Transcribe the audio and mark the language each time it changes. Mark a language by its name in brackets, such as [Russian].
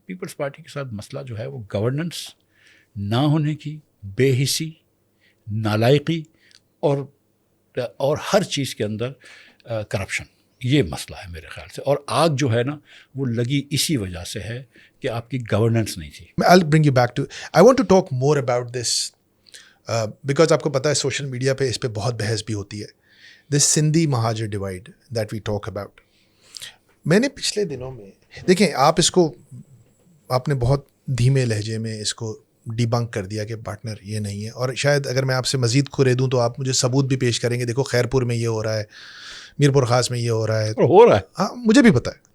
[Urdu] Peoples party کے ساتھ مسئلہ جو ہے وہ گورننس نہ ہونے کی, بے حسی, نالائقی اور ہر چیز کے اندر کرپشن, یہ مسئلہ ہے میرے خیال سے. اور آگ جو ہے نا وہ لگی اسی وجہ سے ہے کہ آپ کی گورننس نہیں تھی. [English] I'll bring you back to, I want to talk more about this because [Urdu] آپ کو پتہ ہے سوشل میڈیا پہ اس پہ بہت بحث بھی ہوتی ہے. [English] This Sindhi Mahajar divide that we talk about. [Urdu] میں نے پچھلے دنوں میں دیکھیں, آپ اس کو آپ نے بہت دھیمے لہجے میں اس کو ڈی بنک کر دیا کہ پارٹنر یہ نہیں ہے, اور شاید اگر میں آپ سے مزید کھرے دوں تو آپ مجھے ثبوت بھی پیش کریں گے, دیکھو خیرپور میں یہ ہو رہا ہے, میرپور خاص میں یہ ہو رہا ہے. ہاں مجھے بھی پتہ ہے.